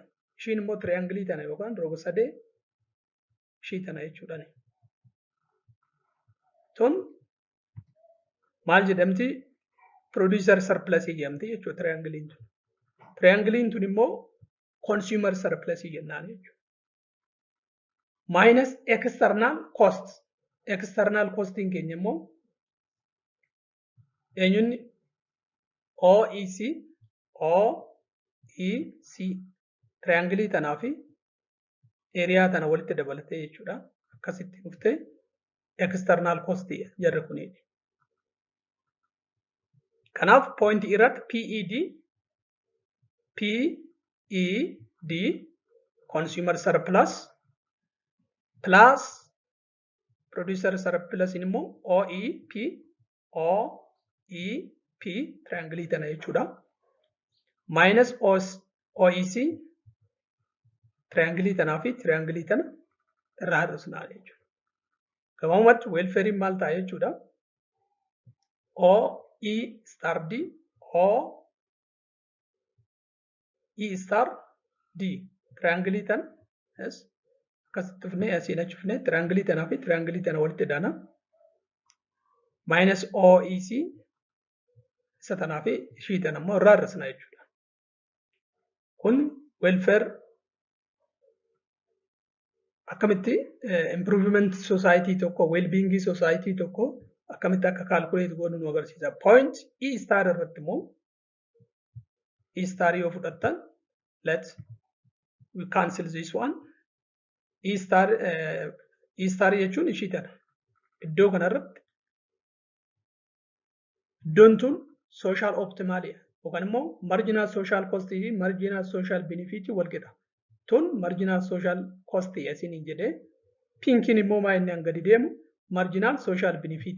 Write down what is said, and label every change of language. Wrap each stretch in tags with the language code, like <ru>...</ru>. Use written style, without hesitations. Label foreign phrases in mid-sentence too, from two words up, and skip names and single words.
<om>Ishiin immoo triangle tana yookaan rog-sadee ishii tana jechuudha. Tun maal jedhamti?</om> <en>Producer surplus</en> <om>jedhamti jechuudha triangle tun. Triangle tun immoo</om> <en>consumer surplus</en> <om>jennaan jechuudha.</om> <en>Minus external costs. External costing</en> <om>keenya immoo eenyuun OEC triangle tanaa fi area tana walitti dabalatee jechuudha. Akkasitti dhuftee</om> <en>external cost</en> <om>jarri kuniiti. Kanaaf point irratti PED</om> <en>consumer surplus plus producer surplus</en> <om>immoo OEP triangle tana jechuudha. Minus OEC triangle tanaa fi triangle tana irraa hir'isnaa jechuudha. Gabaabumatti welfare maal ta'a jechuudha.</om> <en>OE star D E star D triangle</en> <om>tan akkasitti dhufnee asiin achi dhufnee triangle tanaa fi triangle tana walitti daana minus OEC isa tanaa fi ishii tana immoo irraa hir'isna jechuudha. Kun welfare akkamitti</om> <en>improvement society</en> <om>tokko</om> <en>well-being society</en> <om>tokko akkamitti akka calculate goonu nu agarsiisa. Point E star irratti immoo E star yoo fudhattan</om> <en>we cancel this one.</en> <om>E star jechuun ishii tana. Iddoo kanarratti iddoon tun</om> <en>social optimalia</en> <om>yookaan immoo</om> <en>marginal social cost</en> <om>fi</om> <en>marginal social benefit</en> <om>wal qixa. Tun</om> <en>marginal social cost</en> <om>asiniin jedhee pinkiin immoo maa inni hanga deemu</om> <en>marginal social benefit.</en>